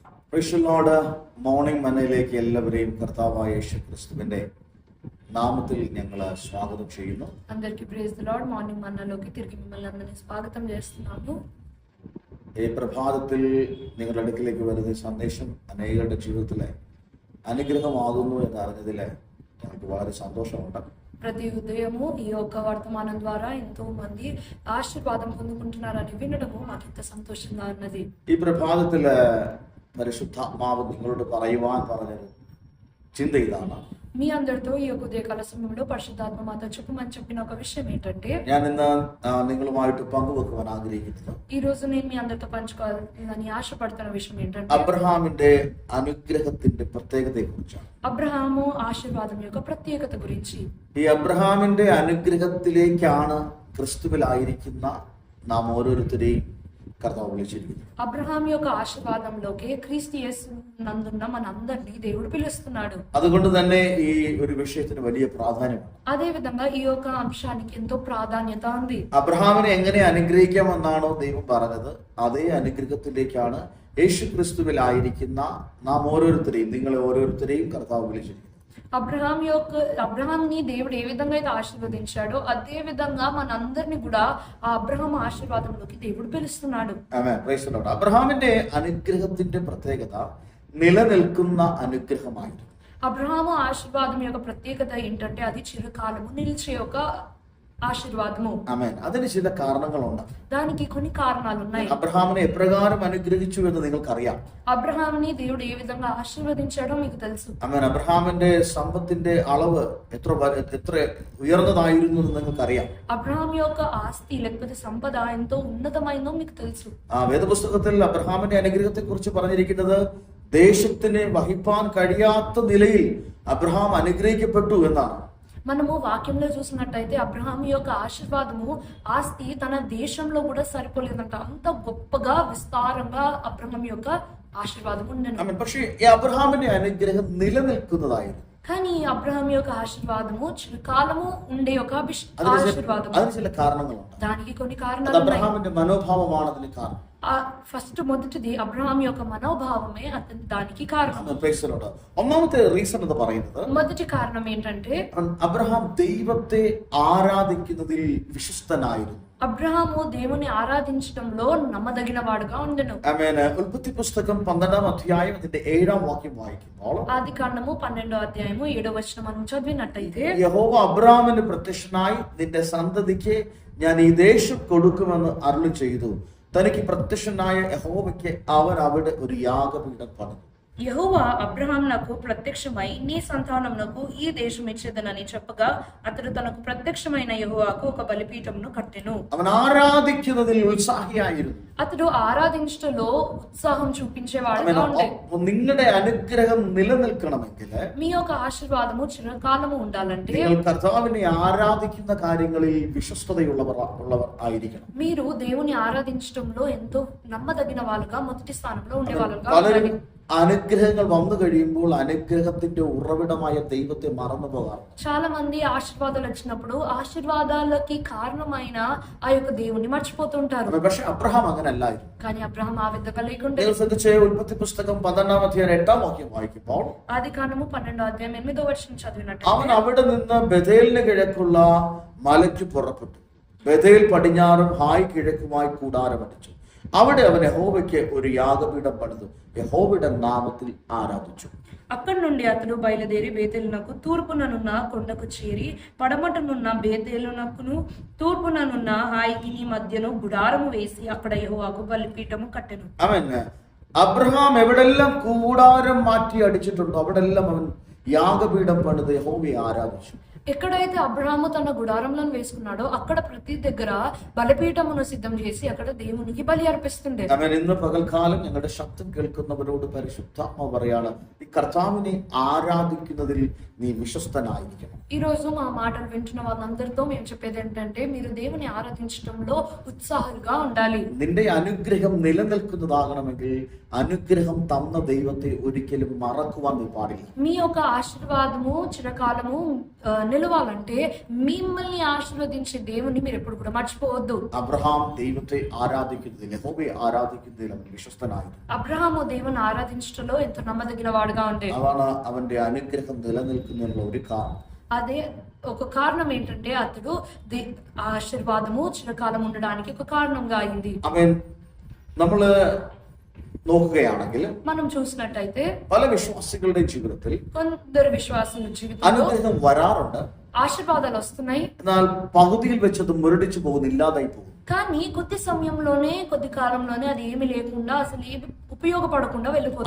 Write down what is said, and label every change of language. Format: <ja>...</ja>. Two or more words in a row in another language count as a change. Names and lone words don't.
<en>Praise the Lord.</en> <ml>മോർണിംഗ് മന്നയിലേക്ക് എല്ലാവരെയും കർത്താവായ യേശു ക്രിസ്തുവിന്റെ നാമത്തിൽ ഞങ്ങൾ സ്വാഗതം ചെയ്യുന്നു.</ml> <en>అందరికీ Praise the Lord.</en> <te>మార్నింగ్ మన్నాలోకి తిరిగి మిమ్మల్ని అందరినీ స్వాగతం చేస్తున్నాము.</te> <ml>ഈ പ്രഭാതത്തിൽ നിങ്ങളുടെ അടുക്കിലേക്ക് വരുന്ന സന്ദേശം അനേകരുടെ ജീവിതത്തിലെ അനുഗ്രഹമാകുന്നു എന്ന് അറിഞ്ഞതിൽ ഞങ്ങൾക്ക് വളരെ സന്തോഷമുണ്ട്.</ml> <te>ప్రతి ఉదయము ఈ యొక్క వర్తమానం ద్వారా ఎంతో మంది ఆశీర్వాదం పొందుకుంటున్నారని వినడము మాకు ఎంత సంతోషంగా ఉన్నది.</te> <ml>ഈ പ്രഭാതത്തില് പരിശുദ്ധാത്മാവ് നിങ്ങളോട് പറയുവാൻ പറഞ്ഞത് ചിന്ത ഇതാണ്.</ml> <te>మీ అందరితో ఈ యొక్క ఉదయకాల సమయంలో పరిశుద్ధాత్మ మాతో చెప్పమని చెప్పిన ఒక విషయం ఏంటంటే,</te> <ml>ഞാൻ ഇന്ന് നിങ്ങളുമായിട്ട് പങ്കുവെക്കുവാൻ ആഗ്രഹിക്കുന്നത്</ml> <te>ఈ రోజు నేను మీ అందరితో పంచుకోవాలని ఆశపడుతున్న విషయం ఏంటంటే,</te> <ml>അബ്രഹാമിന്റെ അനുഗ്രഹത്തിന്റെ പ്രത്യേകതയെ കുറിച്ചാണ്.</ml> <te>అబ్రహాము ఆశీర్వాదం యొక్క ప్రత్యేకత గురించి.</te> <ml>ഈ അബ്രഹാമിന്റെ അനുഗ്രഹത്തിലേക്കാണ് ക്രിസ്തുവിലായിരിക്കുന്ന നാം ഓരോരുത്തരെയും കർത്താവ് വിളിച്ചിരിക്കുന്നത്.</ml> <te>అబ్రహాం యొక్క ఆశీర్వాదంలోకి క్రీస్తు యేసు నందున్న మనందరినీ దేవుడు పిలుస్తున్నాడు.</te> <ml>അതുകൊണ്ട് തന്നെ ഈ ഒരു വിഷയത്തിന് വലിയ പ്രാധാന്യമാണ്.</ml> <te>అదే విధంగా ఈ యొక్క అంశానికి ఎంతో ప్రాధాన్యత ఉంది.</te> <ml>അബ്രഹാമിനെ എങ്ങനെ അനുഗ്രഹിക്കാമെന്നാണോ ദൈവം പറഞ്ഞത്, അതേ അനുഗ്രഹത്തിലേക്കാണ് യേശു ക്രിസ്തുവിലായിരിക്കുന്ന നാം ഓരോരുത്തരെയും, നിങ്ങളെ ഓരോരുത്തരെയും കർത്താവ് വിളിച്ചിരിക്കുന്നത്.</ml> <te>అబ్రహాంని దేవుడు ఏ విధంగా అయితే ఆశీర్వదించాడో అదే విధంగా మనందరినీ కూడా ఆ అబ్రహాం ఆశీర్వాదంలోకి దేవుడు పిలుస్తున్నాడు.</te> <en>ആമേൻ. Praise the Lord.</en> <ml>അബ്രഹാമിന്റെ അനുഗ്രഹത്തിന്റെ പ്രത്യേകത നിലനിൽക്കുന്ന അനുഗ്രഹമായിരുന്നു.</ml> <te>అబ్రహాము ఆశీర్వాదం యొక్క ప్రత్యేకత ఏంటంటే అది చిరకాలము నిలిచే ఒక ఆశీర్వాదము.</te> <ml>ആമേൻ. അതിന് ചില കാരണങ്ങളുണ്ട്.</ml> <te>దానికి కొన్ని కారణాలు ఉన్నాయి.</te> <ml>അബ്രഹാമിനെ എപ്രകാരം അനുഗ്രഹിച്ചു എന്ന് നിങ്ങൾക്കറിയാം.</ml> <te>అబ్రహాంని దేవుడు ఏ విధంగా ఆశీర్వదించాడో మీకు తెలుసు.</te> <ml>ആമേൻ. അബ്രഹാമിന്റെ സമ്പത്തിന്റെ അളവ് എത്ര ഉയർന്നതായിരുന്നു എന്ന് നിങ്ങൾക്കറിയാം.</ml> <te>అబ్రహాం యొక్క ఆస్తి లేకపోతే సంపద ఎంతో ఉన్నతమైందో మీకు తెలుసు.</te> <ml>വേദപുസ്തകത്തിൽ അബ്രഹാമിന്റെ അനുഗ്രഹത്തെ കുറിച്ച് പറഞ്ഞിരിക്കുന്നത് ദേശത്തിന് വഹിപ്പാൻ കഴിയാത്ത നിലയിൽ അബ്രഹാം അനുഗ്രഹിക്കപ്പെട്ടു എന്നാണ്.</ml> <te>మనము వాక్యంలో చూసినట్టయితే అబ్రహాం యొక్క ఆశీర్వాదము ఆస్తి తన దేశంలో కూడా సరిపోలేదంట. అంత గొప్పగా విస్తారంగా అబ్రహాం యొక్క ఆశీర్వాదం ఉండను.</te> <ml>പക്ഷേ ഈ അബ്രഹാമിന്റെ അനുഗ്രഹം നിലനിൽക്കുന്നതായിരുന്നു.</ml> <te>కానీ అబ్రహాం యొక్క ఆశీర్వాదము చిరకాలము ఉండే ఒక ఆశీర్వాదం.</te> <ml>അതിന് ചില കാരണങ്ങളുണ്ട്.</ml> <te>దానికి కొన్ని కారణాలు ఉన్నాయి.</te> <ml>അബ്രഹാമിന്റെ മനോഭാവമാണ് അതിന് കാരണം.</ml> <te>ఫస్ట్ మొదటిది అబ్రహాం యొక్క మనోభావమే అతని దానికి కారణం.</te> <ml>ഒന്നാമത്തെ റീസൺ എന്ന് പറയുന്നത്,</ml> <te>మొదటి కారణం ఏంటంటే</te> <ml>അബ്രഹാം ദൈവത്തെ ആരാധിക്കുന്നതിൽ വിശ്വസ്തനായിരുന്നു.</ml> <te>అబ్రహాము దేవుని ఆరాధించడంలో నమ్మదగిన వాడుగా ఉండెను.</te> <ml>ആമേൻ. ഉൽപ്പത്തി പുസ്തകം 12-ാം അധ്യായം അതിന്റെ 7-ാം വാക്യം വായിക്കുമ്പോൾ,</ml> <te>ఆదికాండము 12వ అధ్యాయము 7వ వచనం మనం చదివినట్టయితే,</te> <ml>യഹോവ അബ്രഹാമിന് പ്രത്യക്ഷനായി നിന്റെ സന്തതിക്ക് ഞാൻ ഈ ദേശം കൊടുക്കുമെന്ന് അരുളി ചെയ്തു. തനിക്ക് പ്രത്യക്ഷനായ യഹോവയ്ക്ക് അവൻ അവിടെ ഒരു യാഗപീഠം പണിതു.</ml> <te>యెహోవా అబ్రహామునకు ప్రత్యక్షమై నీ సంతానమునకు ఈ దేశం ఇచ్చేదనని చెప్పగా అతడు తనకు ప్రత్యక్షమైన యెహోవాకు ఒక బలిపీఠమును కట్టెను.</te> <ml>അവൻ ആരാധിക്കുന്നതിൽ ഉത്സാഹിയായിരുന്നു.</ml> <te>అతడు ఆరాధించటలో ఉత్సాహం చూపించేవాడుగా ఉండే.</te> <ml>നിങ്ങളുടെ അനുഗ്രഹം നിലനിൽക്കണമെങ്കിൽ,</ml> <te>మీ యొక్క ఆశీర్వాదము చిరకాలము ఉండాలంటే</te> <ml>നിങ്ങൾ കർത്താവിനെ ആരാധിക്കുന്ന കാര്യങ്ങളിൽ വിശ്വസ്തതയുള്ളവർ ആയിരിക്കണം.</ml> <te>మీరు దేవుని ఆరాధించడంలో ఎంతో నమ్మదగిన వాళ్ళుగా మొదటి స్థానంలో ఉండేవాళ్ళుగా</te> <ml>പലരും</ml> <te>ఉండాలి.</te> <ml>അനുഗ്രഹങ്ങൾ വന്നു കഴിയുമ്പോൾ അനുഗ്രഹത്തിന്റെ ഉറവിടമായ ദൈവത്തെ മറന്നു പോകാറ്.</ml> <te>చాలా మంది ఆశీర్వాదాలు వచ్చినప్పుడు ఆశీర్వాదాలకి కారణమైన ఆ యొక్క దేవుని మర్చిపోతుంటారు.</te> <ml>പക്ഷെ അബ്രഹാം അങ്ങനല്ലായിരുന്നു.</ml> <te>కానీ అబ్రహాం ఆ విధంగా లేకుండే.</te> <ml>നിങ്ങൾ ശ്രദ്ധിച്ചേ, ഉൽപ്പത്തി പുസ്തകം 12-ാം അധ്യായം 8-ാം വാക്യം വായിക്കുമ്പോൾ,</ml> <te>ఆదికాండము 12వ అధ్యాయం 8వ వచనం చదివినట్టు</te> <ml>അവൻ അവിടെ നിന്ന് ബഥേലിന് കിഴക്കുള്ള മലയ്ക്ക് പുറപ്പെട്ടു. ബഥേൽ പടിഞ്ഞാറും ഹായ് കിഴക്കുമായി കൂടാരമടിച്ചു. അവിടെ അവൻ യഹോവയ്ക്ക് ഒരു യാഗപീഠം പണിതു. യഹോവയുടെ നാമത്തിൽ ആരാധിച്ചു. అక్కడి నుండి అతడు బయలుదేరి బేతేలునకు తూర్పుననున్న కొండకు చేరి పడమటనున్న బేతేలునకును తూర్పుననున్న హాయికి మధ్యను గుడారము వేసి అక్కడ యెహోవాకు బలిపీఠము కట్టెను. അവൻ അബ്രഹാം എവിടെല്ലാം കൂടാരം മാറ്റി അടിച്ചിട്ടുണ്ടോ അവിടെല്ലാം അവൻ യാഗപീഠം പണിത് യഹോവയെ ആരാധിച്ചു.</ml> <te>ఎక్కడైతే అబ్రహాము తన గుడారంలను వేసుకున్నాడో అక్కడ ప్రతి దగ్గర బలిపీఠమును సిద్ధం చేసి అక్కడ దేవునికి బలి అర్పిస్తుండే.</te> <ml>അവൻ ഇന്ന് പകൽക്കാലം ഞങ്ങളുടെ ശബ്ദം കേൾക്കുന്നവരോട് പരിശുദ്ധാത്മാവ് പറയാണ്, ഈ കർത്താവിനെ ആരാധിക്കുന്നതിൽ നീ വിശ്വസ്തനായിരിക്കണം.</ml> <te>ఈ రోజు మా మాటలు వింటున్న వాళ్ళందరితో మేము చెప్పేది ఏంటంటే, మీరు దేవుని ఆరాధించడంలో ఉత్సాహంగా ఉండాలి.</te> <ml>നിന്റെ അനുഗ്രഹം നിലനിൽക്കുന്നതാകണമെങ്കിൽ അനുഗ്രഹം തന്ന ദൈവത്തെ ഒരിക്കലും മറക്കുവാൻ നീ പാടില്ല.</ml> <te>మీ యొక్క ఆశీర్వాదము చిరకాలము నిలవాలంటే మిమ్మల్ని ఆశీర్వదించే దేవుని మీరు ఎప్పుడు కూడా మర్చిపోవద్దు.</te> <ml>അബ്രഹാം ദൈവത്തെ ആരാധിക്കുന്നതിൽ യഹോവയെ ആരാധിക്കുന്നതിൽ അവൻ വിശ്വസ്തനായിരുന്നു.</ml> <te>అబ్రహాము దేవుని ఆరాధించడంలో ఎంతో నమ్మదగిన వాడుగా ఉండే.</te> <ml>അതാണ് അവന്റെ അനുഗ്രഹം നിലനിൽക്കുന്നതിനുള്ള ഒരു കാരണം.</ml> <te>అదే ఒక కారణం ఏంటంటే అతడు ఆశీర్వాదము చిరకాలం ఉండడానికి ఒక కారణంగా అయింది.</te> <ml>അവൻ നമ്മള് നോക്കുകയാണെങ്കിൽ</ml> <te>మనం చూసినట్టయితే</te> <ml>പല വിശ്വാസികളുടെ ജീവിതത്തിൽ</ml> <te>కొందరు విశ్వాసుల జీవితంలో</te> <ml>അനുഗ്രഹം വരാറുണ്ട്.</ml> <te>ఆశీర్వాదాలు వస్తున్నాయి.</te> <ml>എന്നാൽ പകുതിയിൽ വെച്ചത് മുരടിച്ചു പോകുന്നു, ഇല്ലാതായി പോകും.</ml> <te>కానీ కొద్ది సమయంలోనే కొద్ది కాలంలోనే అది ఏమీ లేకుండా అసలు ఏమి ഉപയോഗപ്പെടకుండా వెళ్ళిపోతుంది.</te>